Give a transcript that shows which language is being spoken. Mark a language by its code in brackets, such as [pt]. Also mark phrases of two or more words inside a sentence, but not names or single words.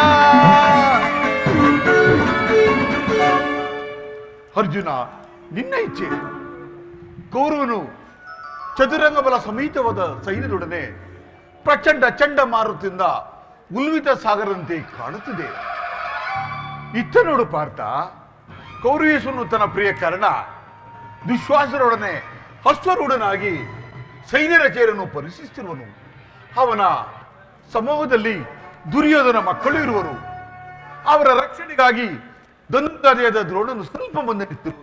[kn] ಅರ್ಜುನ, ನಿನ್ನ ಇಚ್ಛೆ. ಕೌರವನು ಚದುರಂಗ ಬಲ ಸಮೇತವಾದ ಸೈನ್ಯದೊಡನೆ ಪ್ರಚಂಡ ಚಂಡಮಾರುತದಿಂದ ಉಲ್ವಿತ ಸಾಗರಂತೆ ಕಾಣುತ್ತಿದೆ. ಇತ್ತ ನೋಡು ಪಾರ್ಥ, ಕೌರವೇಶ್ವರನು ತನ್ನ ಪ್ರಿಯ ಕರ್ಣ ದುಶ್ವಾಸರೊಡನೆ ಅಶ್ವರೂಢನಾಗಿ ಸೈನ್ಯರ ಚೇರನ್ನು ಪರಿಶೀಲಿಸುವನು. ಅವನ ಸಮೂಹದಲ್ಲಿ ದುರ್ಯೋಧನ ಮಕ್ಕಳು ಇರುವರು. ಅವರ ರಕ್ಷಣೆಗಾಗಿ ಧನುರ್ಧಾರಿಯಾದ ದ್ರೋಣನು ಸ್ವಲ್ಪ ಮುಂದೆ ನಿಂತಿರುವನು.